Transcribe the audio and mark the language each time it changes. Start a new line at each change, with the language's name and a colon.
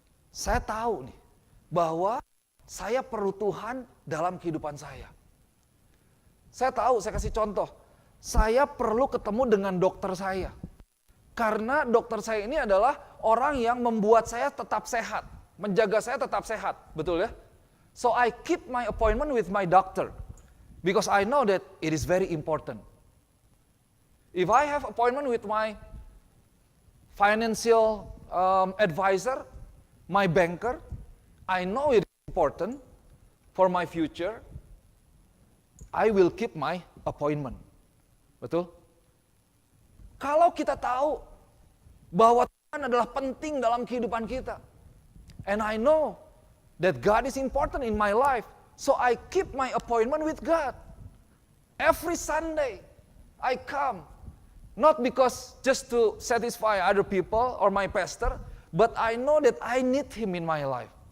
Indonesian: Saya tahu nih, bahwa saya perlu Tuhan dalam kehidupan saya. Saya tahu, saya kasih contoh, saya perlu ketemu dengan dokter saya. Karena dokter saya ini adalah orang yang membuat saya tetap sehat, menjaga saya tetap sehat, betul ya?
English: So I keep my appointment with my doctor, because I know that it is very important. If I have appointment with my financial advisor, my banker, I know it is important for my future, I will keep my appointment.
Indonesian: Betul? Kalau kita tahu bahwa Tuhan adalah penting dalam kehidupan kita,
English: and I know that God is important in my life. So I keep my appointment with God. Every Sunday I come. Not because just to satisfy other people or my pastor, but I know that I need Him in my life.